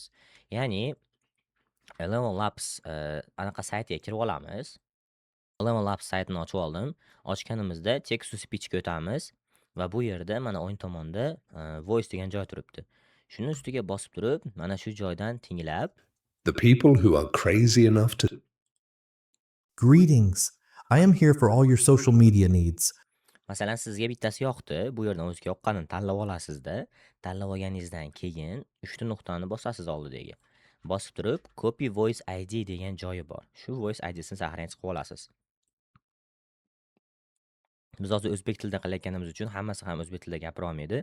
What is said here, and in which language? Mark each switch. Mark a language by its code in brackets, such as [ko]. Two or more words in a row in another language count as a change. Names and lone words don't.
[uz] Ya'ni Eleven Labs anaqa saytiga kirib olamiz. Eleven Labs saytini ochib oldim. Ochganimizda [en] text to speechga [uz] o'tamiz va bu yerda mana o'ng tomonda voice degan joy turibdi. Shuni ustiga bosib turib, mana shu joydan tinglab, [en] The people who are crazy enough to Greetings. I am here for all your social media needs. [uz] masalan sizga bittasi yoqdi, bu yerdan o'ziga yoqqanini tanlab olasizda. Tanlab olganingizdan keyin 3 ta nuqtani bosasiz oldidagi. Bosib turib, [en] copy voice ID [uz] degan joyi bor. Shu [en] voice IDsini [uz] sahnaga chiqib olasiz. Biz hozir o'zbek tilida qilayotganimiz uchun hammasi ham o'zbek tilida gapira olmaydi.